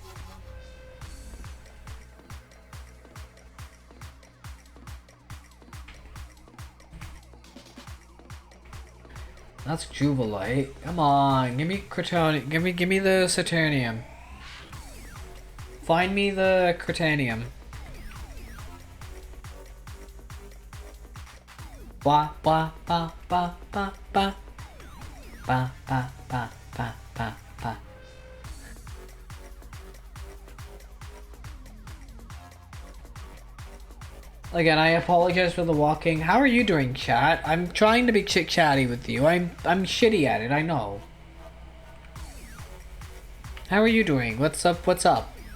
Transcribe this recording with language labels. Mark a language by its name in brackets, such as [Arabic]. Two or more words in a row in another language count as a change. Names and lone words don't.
[English] That's jubilite. Come on, give me cretonium. Give me the saturnium. Find me the cretanium. Ba ba ba ba ba ba ba ba ba ba ba ba. Again, I apologize for the walking. How are you doing, chat? I'm trying to be chit-chatty with you. I'm shitty at it, I know. How are you doing? What's up? What's up?